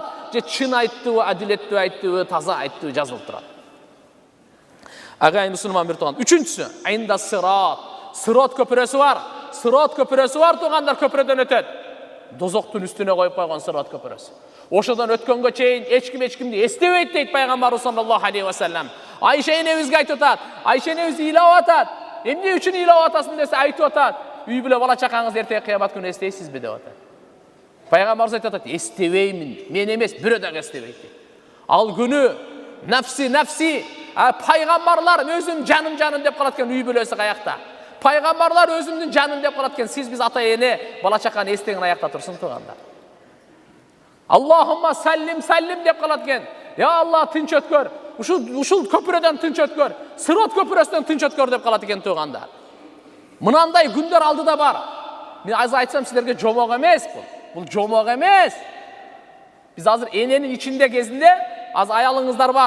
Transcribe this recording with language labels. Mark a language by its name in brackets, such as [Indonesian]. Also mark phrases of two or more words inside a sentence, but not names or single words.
[Kyrgyz] Же чын айттыбы, адилеттүү айттыбы, таза айттыбы жазылып турат. Агайын мусулман бир туган. Үчүнчүсү, айында сырат. Сырат көпүрөсү бар. Сырат көпүрөсү бар тугандар, көпүрөдөн өтөт. Дозоктун үстүнө коюп койгон сырат көпүрөсү. Ошодон өткөнгө чейин эчкимди эстебейт дейт пайгамбарыбыз [Arabic] صلى الله عليه وسلم. [Kyrgyz] Айша энебизге айтып атат. Айша энебиз ыйлап атат. Эмне үчүн ыйлап атасың десе айтып атат. Үй бүлө бала чакаңыз эртеги кыямат күнү эстейсизби деп атат. Пайгамбарыбыз айтып атат, эстебеймин. Мен эмес, бирөө дагы эстебейт. Ал күнү нафси пайгамбарлар өзүм жаным деп калат экен, үй бүлөсү каякта. Пайгамбарлар өзүмдүн жаным деп калат экен, сиз биз ата эне бала чаканы эстеген аякта турсун тугандар. [Arabic] اللهم سلم [Kyrgyz] деп калат экен. Я Алла, тынч өткөр. Ушул көпүрөдөн тынч өткөр. Сырат көпүрөсүнөн тынч өткөр деп калат экен тугандар. Мынандай күндөр алдыда бар. Мен азыр айтсам силерге жомок эмес бул. Бул жомок эмес. Биз азыр эненин ичинде кезинде аз аялыңыздар бар.